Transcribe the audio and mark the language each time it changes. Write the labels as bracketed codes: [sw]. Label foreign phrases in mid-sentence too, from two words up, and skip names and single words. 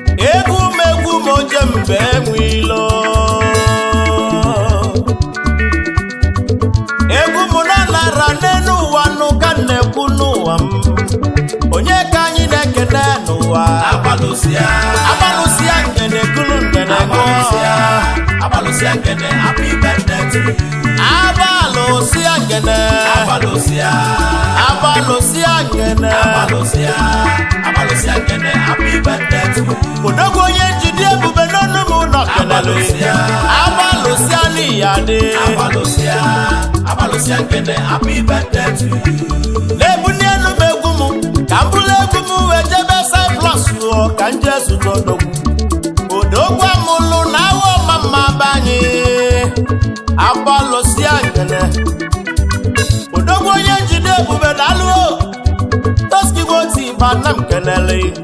[ig] Egwu m egwu m oje mbe enwe ilo. Egwu m na nara n'elu ụwa nụ ka m na-ekwu n'ụwa m. Onye ka anyị na-ekene n'ụwa? Abalụsịa. Abalụsịa ngene kulu ngene gụọ. Abalụsịa. Abalụsịa ngene, [en] happy birthday to you. [ig] Abalụsịa ngene. Abalụsịa. Abalụsịa ngene. Abalụsịa. Abalụsịa ngene, [en] happy birthday to you. [ig] Odogwu onye njide ebube n'ọnụ m nọ kenele. Abalụsịa. Abalụsịa n'iya dị. Abalụsịa. Abalụsịa ngene, [en] happy birthday to you. [ig] Na-ebu ndị elu m egwu m, ka m bụrụ egwu m wee jebe Cyprus o, ka m jee zute odogwu. Odogwu amụlụ na awa ọma mma be anyị. Abalụsịa ngene. Odogwu onye njide ebube daalụ o. Toski Woti Ibanam kenele.